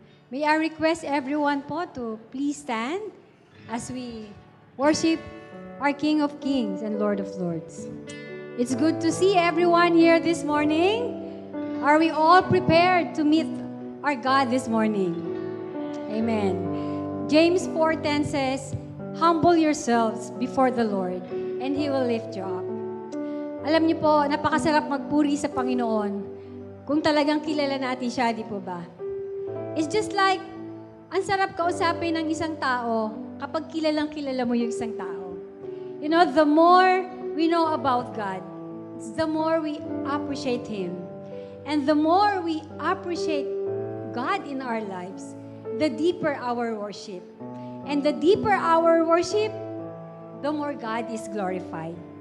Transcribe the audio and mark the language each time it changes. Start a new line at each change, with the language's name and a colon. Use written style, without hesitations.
English: May I request everyone po to please stand as we worship our King of Kings and Lord of Lords. It's good to see everyone here this morning. Are we all prepared to meet our God this morning? Amen. James 4:10 says, humble yourselves before the Lord and He will lift you up.
Filipino: Alam niyo po, napakasarap magpuri sa Panginoon kung talagang kilala natin siya, di po ba?
English: It's just like,
Filipino: ang sarap kausapin ng isang tao kapag kilalang kilala mo yung isang tao.
English: You know, the more we know about God, the more we appreciate Him. And the more we appreciate God in our lives, the deeper our worship. And the deeper our worship, the more God is glorified.